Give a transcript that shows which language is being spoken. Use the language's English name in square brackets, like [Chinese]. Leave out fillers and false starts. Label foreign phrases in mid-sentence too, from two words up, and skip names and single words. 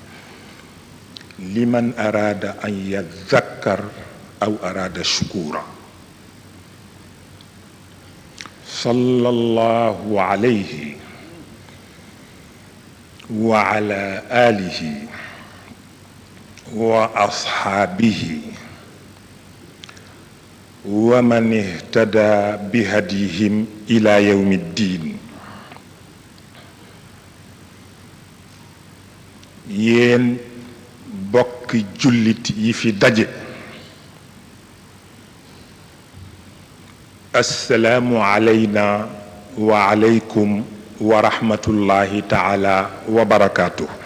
[Arabic] لمن أراد أن يذكر أو أراد شكورا صلى الله عليه وعلى آله وأصحابه ومن اهتدى بهديهم إلى يوم الدين. [Wolof] yéen bokki jullit yi fi daje, [Arabic] السلام علينا وعليكم ورحمة الله تعالى وبركاته.